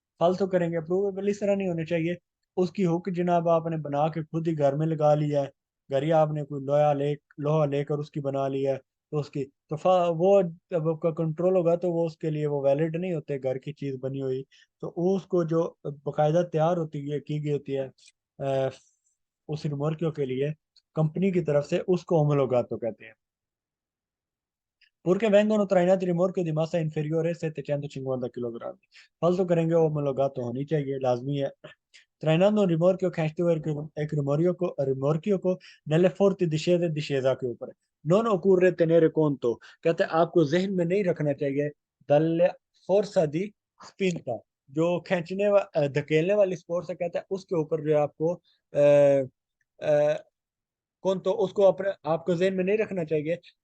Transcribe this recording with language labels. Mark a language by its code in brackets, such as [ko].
[hi] फालतू करेंगे, अप्रूवेबल इस तरह नहीं होने चाहिए। उसकी हुक जनाब आपने बना के खुद ही घर में लगा लिया है, घर ही आपने कोई लोहा लेकर उसकी बना लिया है, तो उसकी तो वो जब आपका कंट्रोल होगा तो वो उसके लिए वो वैलिड नहीं होते, घर की चीज बनी हुई। तो वो उसको जो बकायदा तैयार होती है की गई होती है अ, उस रिमोर्कियो के लिए कंपनी की तरफ से, उसको होमोलोगातो कहते हैं। [it] Purché vengono trainati rimorchi di massa inferiore a 750 kg, [hi] फालतू करेंगे वो होमोलोगातो होनी चाहिए, लाजमी है। [it] Trainando un rimorchio [hi] खींचते हुए एक रिमोर्कियो को [it] nelle forti discesa [hi] के ऊपर [it] non occorre tenere conto, [hi] कहते हैं आपको जहन में नहीं रखना चाहिए [it] dalle forza di spinta, [hi] जो धकेलने वाली फोर्स है, कहता है उसके ऊपर जो है आपको कौन, तो उसको अपने आपको जेन में नहीं रखना चाहिए।